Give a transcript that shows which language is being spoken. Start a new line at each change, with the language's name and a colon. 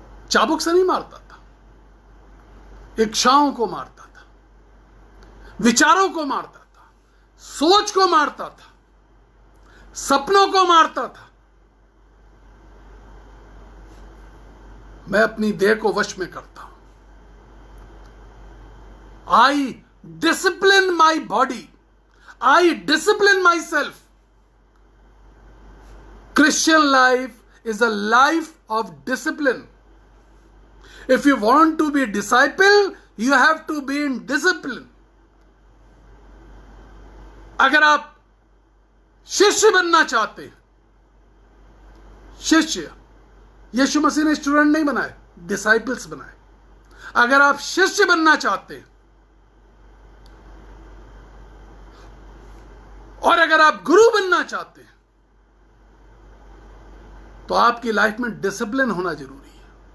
Hindi: चाबुक से नहीं मारता था, इच्छाओं को मारता था, विचारों को मारता था, सोच को मारता था, सपनों को मारता था। मैं अपनी देह को वश में करता हूं।
English: I discipline my body, I discipline myself. Christian life is a life of discipline. If you want to be a disciple, you have to be in discipline.
Hindi: अगर आप शिष्य बनना चाहते हैं, शिष्य, यीशु मसीह ने स्टूडेंट नहीं बनाए, डिसाइपल्स बनाए। अगर आप शिष्य बनना चाहते हैं और अगर आप गुरु बनना चाहते हैं, तो आपकी लाइफ में डिसिप्लिन होना जरूरी है।